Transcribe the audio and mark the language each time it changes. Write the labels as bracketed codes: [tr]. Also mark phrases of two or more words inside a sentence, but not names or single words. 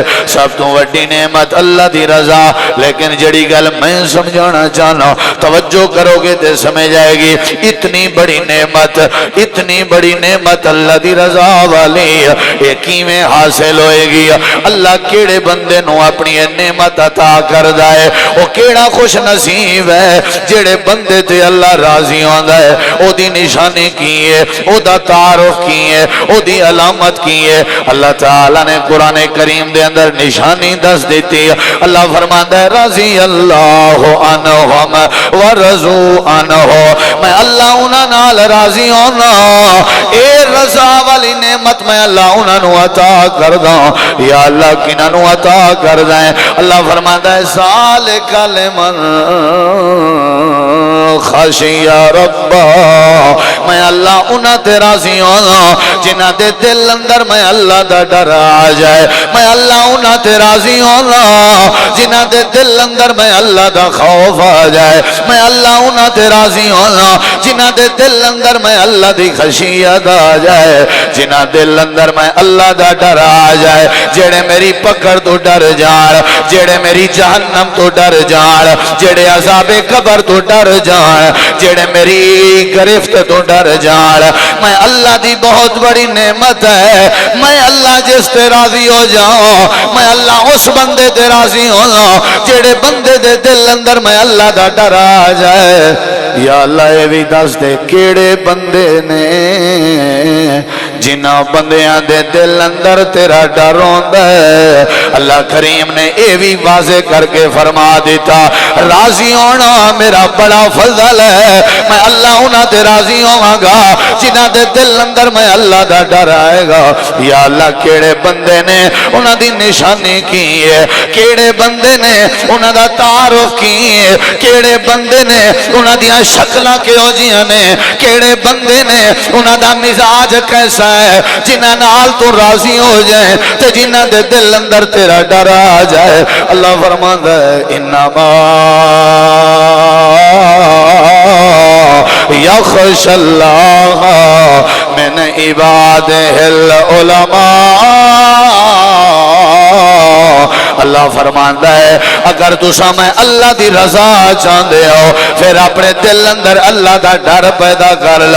[pa] سب تو وڈی نعمت اللہ دی رضا. لیکن جڑی گل میں سمجھانا چاہنا توجہ کرو گے تے سمجھ آئے گی. اتنی بڑی نعمت اللہ دی رضا والی یہ کیویں حاصل ہوئے گی؟ اللہ کیڑے بندے نو اپنی نعمت عطا کردا ہے. او کیڑا خوش نصیب ہے جڑے بندے تے اللہ راضی ہوندا ہے. او دی نشانی کی ہے؟ او دا تعارف کی ہے؟ او دی علامت کی ہے؟ اللہ تعالی نے قرآن کریم دے اندر نشانی دس دیتی. اللہ فرماندا ہے [ar] رضی اللہ عنہم ورضوا عنہ. [pa] میں اللہ انہاں نال راضی ہونا. اے رضا والی نعمت میں اللہ انہاں نو عطا کردا. یا اللہ کنہاں نو عطا کردا ہے؟ اللہ فرماندا ہے [ar] ذالک لمن خشیا ربا، [pa] میں اللہ انہاں تے راضی ہونا جنہاں دے دل اندر میں اللہ دا ڈر آ جائے، میں اللہ انہاں تے راضی ہونا جنہاں دے دل اندر میں اللہ دا خوف آ جائے، میں اللہ انہاں تے راضی ہونا جنہاں دے دل اندر میں اللہ دی خشیت آ جائے، جنہاں دل اندر میں اللہ دا ڈر آ جائے، جڑے میری پکڑ تو ڈر جان، جڑے میری جہنم تو ڈر جان، جڑے عذاب قبر تو ڈر جان، جڑے میری گرفت تو ڈر جان۔ میں اللہ دی بہت بڑی نعمت ہے، میں اللہ جس تے راضی ہو جاؤں، میں اللہ اس بندے تے راضی ہو جاؤں جڑے بندے دے دل اندر میں اللہ دا ڈر آ جائے۔ یا اللہ اے بھی دس دے کیڑے بندے نے جنہاں بندیاں دے دل اندر تیرا ڈر ہوندا ہے۔ اللہ کریم نے اے بھی واضح کر کے فرما دیتا، راضی ہونا میرا بڑا فضل ہے، میں اللہ انہاں تے راضی ہوواں گا جنہاں دے دل اندر میں اللہ دا ڈر آئے گا۔ یا اللہ کیڑے بندے نے انہاں دی نشانی کی ہے، کیڑے بندے نے انہاں دا تعارف کی ہے، کیڑے بندے نے انہاں دی شکلاں کیہو جیاں نے، کیڑے بندے نے انہاں دا مزاج کیسا ہے، جنہاں نال تو راضی ہو جائے تے جنہاں دے دل اندر تیرا ڈر آ جائے۔ اللہ فرماندا ہے [ar] انما یخش اللہ من عبادہ العلماء۔ [pa] اللہ فرماندا ہے اگر تساں میں اللہ دی رضا چاہندے ہو پھر اپنے دل اندر اللہ دا ڈر پیدا کر لو۔